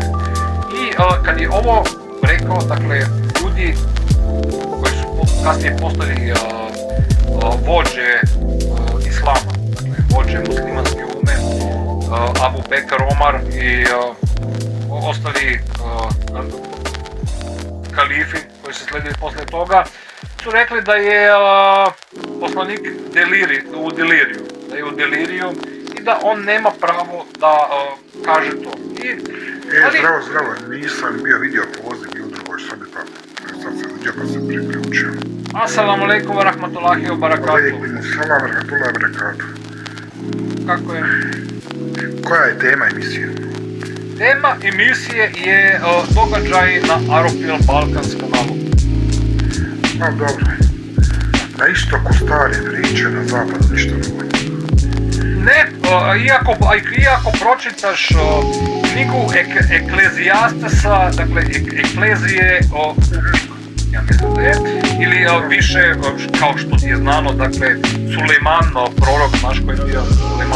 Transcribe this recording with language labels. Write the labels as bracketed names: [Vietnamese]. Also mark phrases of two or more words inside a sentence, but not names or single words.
[Bosnian] I kad je ovo rekao, dakle, ljudi koji su kasnije postali vođe islama, dakle, vođe muslimanske ume, Abu Bekr, Omar i ostali kalifi koji su sledili posle toga, su rekli da je poslanik u deliriju i da on nema pravo da kaže to. Zdravo, nisam bio vidio poziv i u drugoj sobi, pa sad sam vidio pa se priključio. [Arabic] السلام عليكم ورحمة الله وبركاته. عليكم السلام ورحمة الله وبركاته. [Bosnian] Kako je? Koja je tema emisije? Tema emisije je događaj na Aropil Balkans kanalu. No dobro. Na istoku stare priče, na zapadu ništa novo. Ne, iako pročitaš knjigu Eklezijastesa, dakle Eklezije, ja mislim da je, ili više, kao što ti je znano, dakle, Sulejman, prorok naš koji je bio Sulejman.